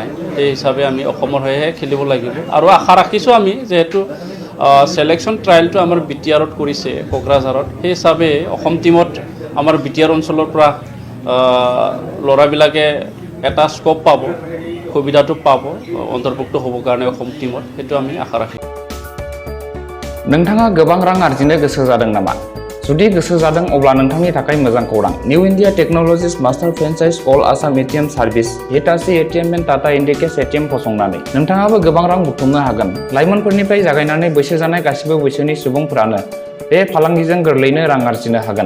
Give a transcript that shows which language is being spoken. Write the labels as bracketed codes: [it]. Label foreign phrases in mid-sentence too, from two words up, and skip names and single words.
[as] সেই হিচাপে আমি অসমৰ হৈহে খেলিব লাগিব আৰু আশা ৰাখিছোঁ আমি যেহেতু সিলেকশ্যন ট্ৰায়েলটো আমাৰ BTRত কৰিছে কোকৰাঝাৰত, সেই হিচাপে অসম টিমত আমাৰ BTR অঞ্চলৰ পৰা ল'ৰাবিলাকে এটা স্কোপ পাব, সুবিধাটো পাব অন্তৰ্ভুক্ত হ'বৰ কাৰণে অসম টিমত, সেইটো আমি আশা ৰাখিছোঁ। [brx] नोंथाङा गोबां रां आर्जिनो गोसो जादों नामा? जुदि गोसो जादों अब्ला नोंथांनि थाखाय मोजां खौरां। निउ इन्डिया टेक्न'लजिज मास्टार फ्रेन्चाइज अल आसाम ATM सार्भिस हिटाची ATM एन्ड टाटा इन्डिकेस ATM फसंनानै नोंथाङाबो गोबां रां बुथुमनो हागोन। लाइमोनफोरनिफ्राय जागायनानै बैसो जानाय गासिबो बैसोनि सुबुंफोरानो बे फालांगिजों गोरलैनो रां आर्जिनो हागोन।